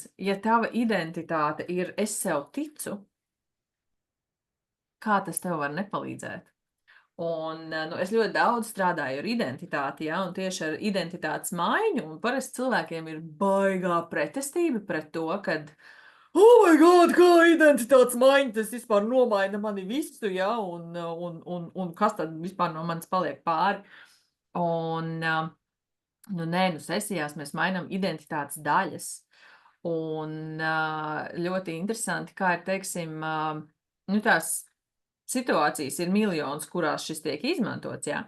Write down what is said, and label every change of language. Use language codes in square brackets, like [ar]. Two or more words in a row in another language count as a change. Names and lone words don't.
[lv] Ja tava identitāte ir es sev ticu, kā tas tev var nepalīdzēt? Un, nu, es ļoti daudz strādāju ar identitāti, ja, un tieši ar identitātes maiņu, un parasti cilvēkiem ir baigā pretestība pret to, kad, [en] oh my God, [lv] kā identitātes maiņa, tas vispār nomaina mani visu, ja, un kas tad vispār no manis paliek pāri. Un, nu, nē, nu, sesijās mēs mainām identitātes daļas. Un ļoti interesanti, kā ir, teiksim, nu, tās situācijas ir miljonas, kurās šis tiek izmantots, jā.